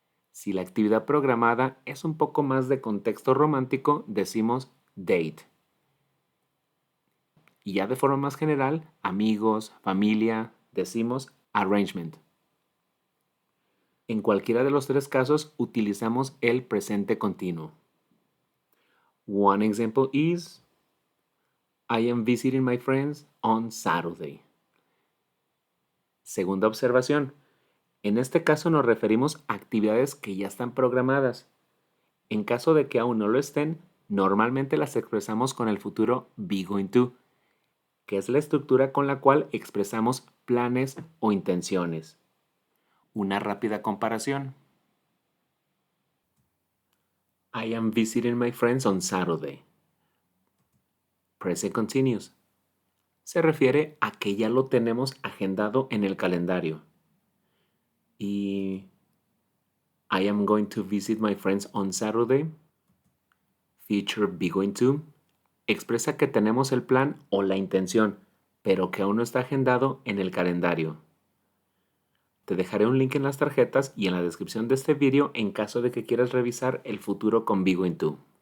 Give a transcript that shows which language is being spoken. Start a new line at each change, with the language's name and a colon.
Spanish: Si la actividad programada es un poco más de contexto romántico, decimos date. Y ya de forma más general, amigos, familia, decimos arrangement. En cualquiera de los tres casos utilizamos el presente continuo.
English: One example is, I am visiting my friends on Saturday.
Spanish: Segunda observación. En este caso nos referimos a actividades que ya están programadas. En caso de que aún no lo estén, normalmente las expresamos con el futuro be going to, que es la estructura con la cual expresamos planes o intenciones. Una rápida comparación.
English: I am visiting my friends on Saturday. Present continuous.
Spanish: Se refiere a que ya lo tenemos agendado en el calendario.
English: Y I am going to visit my friends on Saturday. Future be going to.
Spanish: Expresa que tenemos el plan o la intención, pero que aún no está agendado en el calendario. Te dejaré un link en las tarjetas y en la descripción de este vídeo en caso de que quieras revisar el futuro con be going to.